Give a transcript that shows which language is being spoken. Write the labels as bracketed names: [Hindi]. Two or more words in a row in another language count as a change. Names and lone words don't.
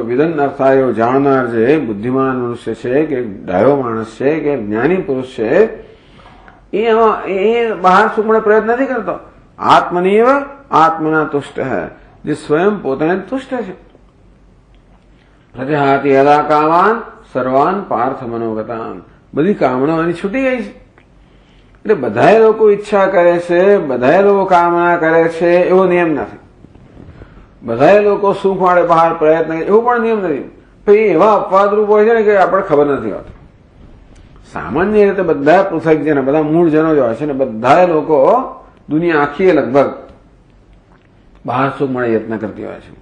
[Gujarati] વિદન અર્થાયો જાણનાર જે બુદ્ધિમાન મનુષ્ય છે, કે ડાયો માણસ છે, કે જ્ઞાની પુરુષ છે, એ બહાર સુખ મળે પ્રયત્ન નથી કરતો. [Sanskrit] આત્મનીવ આત્મના તુષ્ટ [Gujarati] હૈ, જે સ્વયં પોતાને તુષ્ટ છે. [Sanskrit] પ્રતિહાતી યદા કામાન સર્વાન પાર્થ મનોગતાન, [Gujarati] બધી કામનાઓ એની છૂટી ગઈ છે. એટલે બધા લોકો ઈચ્છા કરે છે, બધા લોકો કામના કરે છે એવો નિયમ નથી. બધા લોકો સુખ માટે બહાર પ્રયત્ન કરે એવો પણ નિયમ નથી. પછી એવા અપવાદરૂપ હોય છે ને કે આપણે ખબર નથી હોતી. સામાન્ય રીતે બધા પૃથક જન, બધા મૂળ જનો જ હોય છે ને બધા લોકો દુનિયા આખી લગભગ બહાર સુખ મળે યત્ન કરતી હોય છે.